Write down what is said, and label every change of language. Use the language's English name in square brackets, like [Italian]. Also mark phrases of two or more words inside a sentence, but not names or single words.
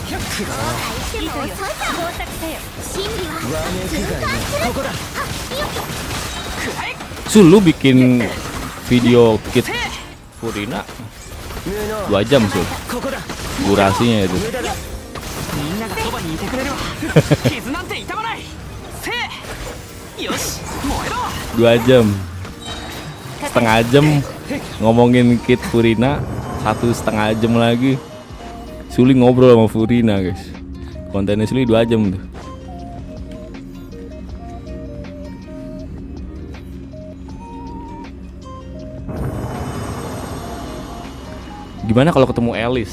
[Indonesian] Lu bikin video kit Furina 2 jam Sul durasinya itu. [Japanese] みんながそばにいてくれるわ傷なんて痛まないせいよし燃えろ [Indonesian] 2 jam setengah jam ngomongin kit Furina, 1,5 jam lagi Suli ngobrol sama Furina guys. Kontennya Suli 2 jam tuh. Gimana kalau ketemu Alice?